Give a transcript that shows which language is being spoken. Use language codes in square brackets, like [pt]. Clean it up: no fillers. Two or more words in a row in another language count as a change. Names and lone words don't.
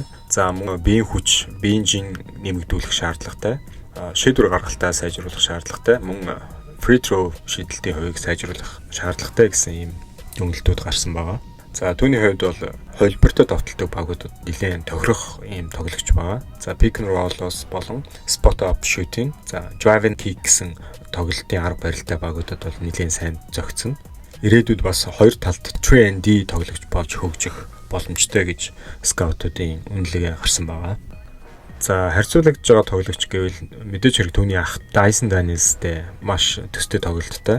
[mn] За мөн биеийн хүч, биеийн жин нэмэгдүүлэх шаардлагатай, шийдвэр гаргалтаа сайжруулах шаардлагатай, мөн [en] free throw [mn] шидэлтийн хувийг сайжруулах шаардлагатай гэсэн ийм дүгнэлтүүд гарсан байгаа. За түүний хувьд бол холбиртой довтолдог багуудад нэлээд тохирох ийм тоглогч байгаа. За [en] pick and roll- [mn] оос болон [en] spot up shooting, [mn] за [en] drive and kick [mn] гэсэн тоглолтын арга барилтай багуудад бол нэлээд сайн зохицсон. Ирээдүйд бас хоёр талд 3&D тоглогч болж хөгжих боломжтой гэж скаутуудын үнэлгээ гарсан байгаа. За харьцуулагдж байгаа тоглогч гэвэл мэдээж хэрэг түүний ах Dyson Daniels-тэй маш төстэй тоглолттой.